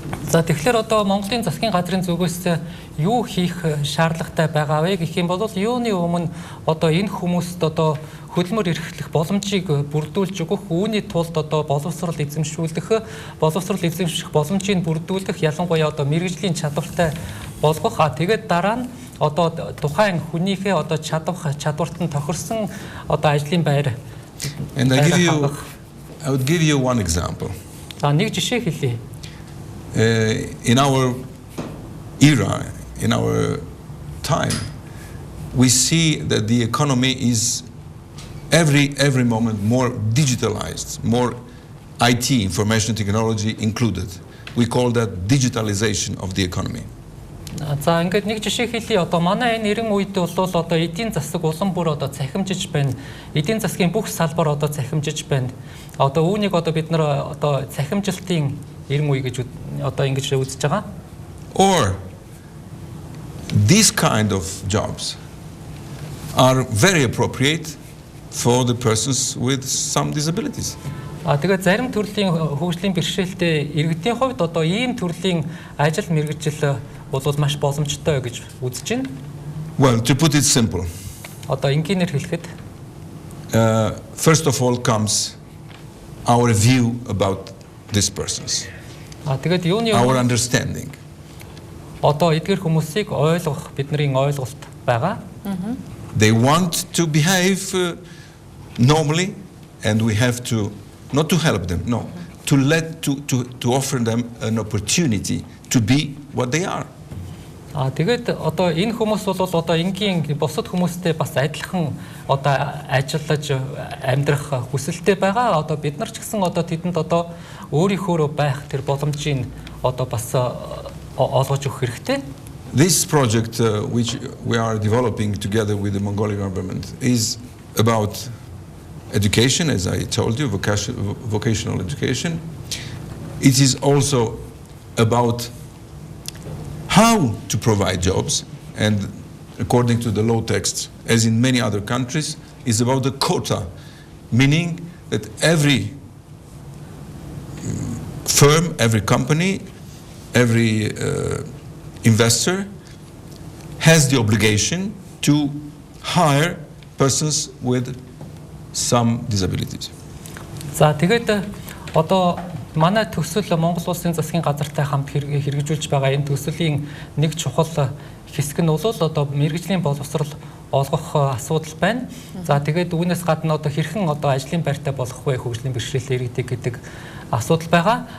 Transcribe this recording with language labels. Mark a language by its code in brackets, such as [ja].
[mn] За тэгэхээр одоо Монголын засгийн газрын зүгээс юу хийх шаардлагатай байгаа вэ гэх юм бол юуны өмнө одоо энэ хүмүүст одоо хөдөлмөр эрхлэх боломжийг бүрдүүлж өгөх, үүний тулд одоо боловсрол эзэмшүүлэх боломжийг бүрдүүлэх, ялангуяа одоо мэргэжлийн чадвартай болгох. Тэгээд дараа нь одоо тухайн хүнийхээ одоо чадварт нь тохирсон одоо ажлын байр. [en] And I would give you one example. [mn] За нэг жишээ хэлье. [en] In our era, in our time, we see that the economy is every moment more digitalized, more IT, information technology included. We call that digitalization of the economy. [mn] За ингээд нэг жишээ хэлье. Одоо манай энэ 90 үед бол одоо эдийн засаг улам бүр одоо цахимжиж байна. Эдийн засгийн бүх салбар одоо цахимжиж байна. Одоо үүнийг одоо бид нар одоо цахимжилтын 90 үе гэж одоо ингэж үзэж байгаа. [en] Or these kind of jobs are very appropriate for the persons with some disabilities. [mn] Тэгээд зарим төрлийн хөгжлийн бэрхшээлтэй иргэдийн хувьд одоо ийм төрлийн ажил мэргэжил бол маш боломжтой гэж үзэж байна. [en] Well, to put it simple. [mn] Одоо энгийнээр хэлэхэд [en] first of all comes our view about these persons. [mn] Тэгээд юуны [en] our understanding. [mn] Одоо эдгээр хүмүүсийг ойлгох бидний ойлголт байгаа. [en] They want to behave normally, and we have to not to help them, no, to offer them an opportunity to be what they are. [mn] Тэгээд одоо энэ хүмүүс бол одоо энгийн бусад хүмүүстэй бас адилхан одоо ажиллаж амьдрах хүсэлтэй байгаа. Одоо бид нар ч гэсэн одоо тэдэнд одоо өөрийнхөө байх тэр боломжийг одоо бас олгож өгөх хэрэгтэй. [en] This project which we are developing together with the Mongolian government is about education, as I told you, vocational education. It is also about how to provide jobs, and according to the law text, as in many other countries, is about the quota, meaning that every firm, every company, every investor has the obligation to hire persons with some disabilities. [mn] За тэгээд одоо манай төсөл Монгол улсын засгийн газартай хамт хэрэгжүүлж байгаа энэ төсөлийн нэг чухал хэсэг нь бол одоо мэргэжлийн боловсрол олгох асуудал байна. За тэгээд үүнээс гадна одоо хэрхэн одоо ажлын байртай болох вэ хөгжлийн бэрхшээлтэй иргэдэг гэдэг асуудал байгаа.